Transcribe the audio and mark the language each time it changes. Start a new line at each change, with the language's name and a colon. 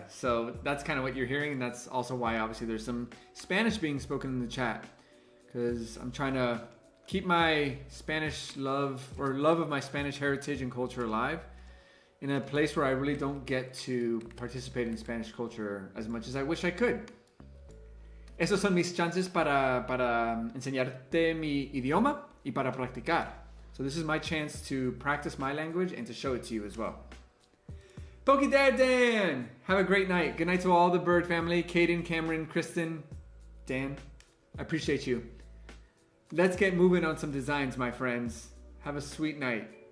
English: So that's kind of what you're hearing. And that's also why obviously there's some Spanish being spoken in the chat, because I'm trying to keep my Spanish love or love of my Spanish heritage and culture alive in a place where I really don't get to participate in Spanish culture as much as I wish I could.
Spanish: Esos son mis chances para enseñarte mi idioma y para practicar.
English: So this is my chance to practice my language and to show it to you as well. Pokey Dad Dan, have a great night. Good night to all the Bird family. Caden, Cameron, Kristen, Dan, I appreciate you. Let's get moving on some designs, my friends. Have a sweet night.